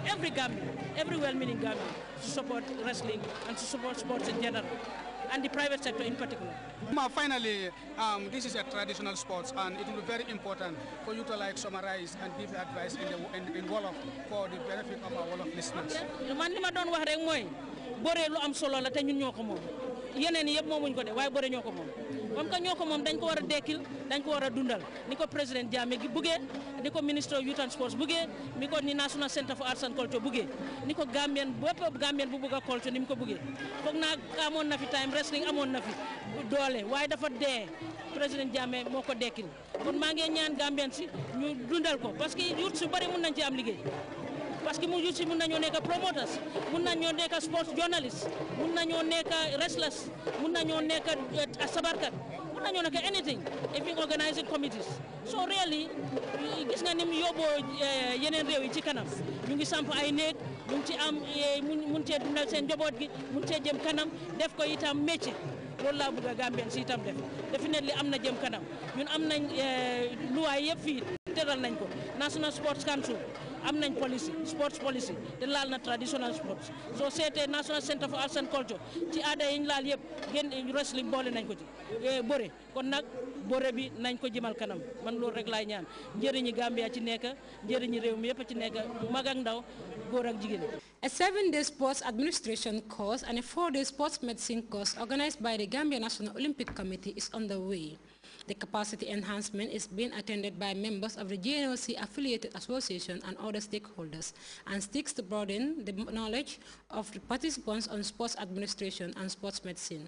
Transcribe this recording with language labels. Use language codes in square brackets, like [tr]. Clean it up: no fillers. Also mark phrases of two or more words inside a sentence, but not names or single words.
[en] Every Gambian, every well-meaning Gambian, to support wrestling and to support sports in general, and the private sector in particular. Finally, this is a traditional sport, and it will be very important for you to summarize and give advice in Wolof for the benefit of our Wolof listeners. [wo] Man li ma doon wax rek mooy bëre lu am solo la te ñun ñoo ko moom yeneen yëpp moomuñ ko de waaye bëre ñoo ko moom [fr] comme que [wo] ñoo ko moom dañ ko war a dekkil dañ ko war a dundal ni ko président Jammeh gi buggee ni ko ministre [en] of Youth and Sports [wo] buggee ni ko ni National Center for Arts and Culture buggee ni ko Gambien bépp Gambien bu bugg a culture ni mu ko buggee foog naa amoon na fi [en] time wrestling [wo] amoon na fi doole waaye dafa dee président Jammeh moo ko dekkil kon maa ngi ñaan Gambien si ñu dundal ko [fr] parce que [wo] youth su bari mun nañ ci am liggéey [fr] parce que [wo] mu youth si mun nañoo nekk promoters mun nañoo nekk [en] sports journalists [wo] mun nañoo nekk wrestlers mun nañoo nekk sabarkat mun nañoo nekk [en] anything even organizing committees so really [wo] gis nga ni mu yóbboo yeneen réew yi ci kanam ñu ngi samp ay néeg ñu ngi ci am mun cee dundal seen njaboot gi mun cee jëm kanam def ko itam métier loolu laa bëgg a Gambien si itam def definitely am na jëm kanam ñun am nañ luwaay yëpp fii teral nañ ko National Sports Council am nañ policy [en] sports policy [wo] te laal na [en] traditional sports [wo] soo seetee National Center for Arts and Culture ci aada yi ñu laal yëpp génn wrestling boole nañ ko ci bëre kon nag bëre bi nañ ko jëmal kanam man loolu rek laay ñaan njëriñi Gambia ci nekk njëriñi réew mi yëpp ci nekk mag ak ndaw góor ak jigéen. [en] A 7-day sports administration course and a 4-day sports medicine course organized by the Gambia National Olympic Committee is underway. The capacity enhancement is being attended by members of the GNOC affiliated association and other stakeholders and seeks to broaden the knowledge of the participants on sports administration and sports medicine.